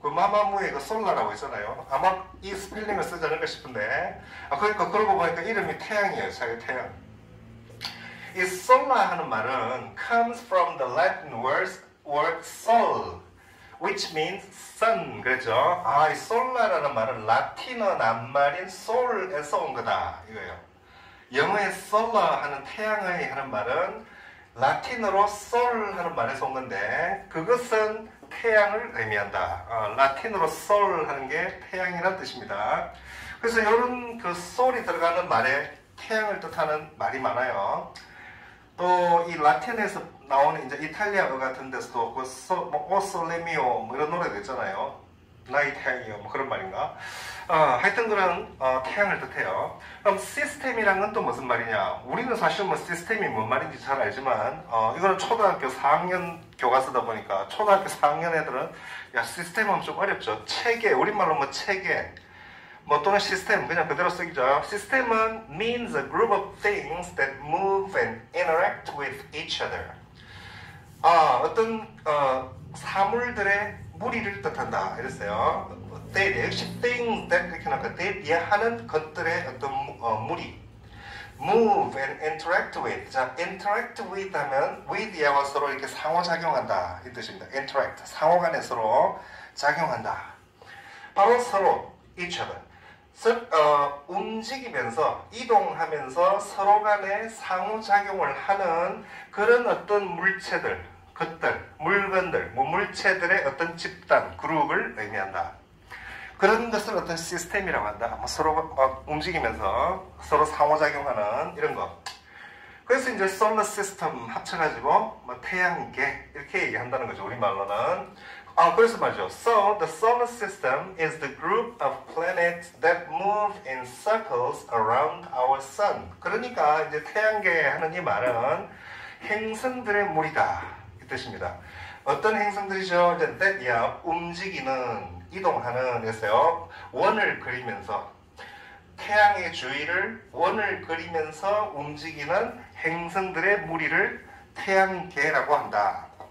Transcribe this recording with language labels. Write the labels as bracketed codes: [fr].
[ko] 그 마마무에 그 솔라라고 있잖아요. 아마 이 스펠링을 쓰지 않을까 싶은데. 그러니까 그러고 보니까 이름이 태양이에요. 자기 태양. 이 솔라 하는 말은 [en] comes from the Latin word sol, which means sun. [ko] 그렇죠? 이 솔라라는 말은 라틴어 낱말인 sol에서 온 거다. 이거예요. 영어의 solar 하는 태양의 하는 말은 라틴어로 sol 하는 말에서 온 건데 그것은 태양을 의미한다. 라틴어로 sol 하는 게 태양이라는 뜻입니다. 그래서 이런 그 sol이 들어가는 말에 태양을 뜻하는 말이 많아요. 또 이 라틴에서 나오는 이제 이탈리아어 같은 데서도 오 솔레미오 뭐 이런 노래도 있잖아요. 나의 태양이요 뭐 그런 말인가. 하여튼 그런 태양을 뜻해요. 그럼 시스템이란 건 또 무슨 말이냐? 우리는 사실 뭐 시스템이 뭔 말인지 잘 알지만 이거는 초등학교 4학년 교과서다 보니까 초등학교 4학년 애들은 야 시스템은 좀 어렵죠. 체계, 우리말로 뭐 체계 뭐 또는 시스템 그냥 그대로 쓰기죠. 시스템은 [en] means a group of things that move and interact with each other. [ko] 어떤 사물들의 무리를 뜻한다 이랬어요. 역시 things that 이렇게 나니까 that 하는 것들의 어떤 무리. [en] move and interact with. [ko] 자, [en] interact with [ko] 하면 with 야와 서로 이렇게 상호작용한다 이 뜻입니다. interact 상호간에 서로 작용한다. 바로 서로 each other. 움직이면서 이동하면서 서로 간에 상호작용을 하는 그런 어떤 물체들, 것들, 물건들, 물체들의 어떤 집단, 그룹을 의미한다. 그런 것을 어떤 시스템이라고 한다. 서로 움직이면서 서로 상호작용하는 이런 것. 그래서 이제 solar system 합쳐가지고 태양계 이렇게 얘기한다는 거죠. 우리말로는. 그래서 말이죠. [en] So the solar system is the group of planets that move in circles around our sun. [ko] 그러니까 이제 태양계 하는 이 말은 행성들의 무리다 이 뜻입니다. 어떤 행성들이죠? 이제 움직이는, 이동하는 그래서요. 원을 그리면서 태양의 주위를 원을 그리면서 움직이는 행성들의 무리를 태양계라고 한다.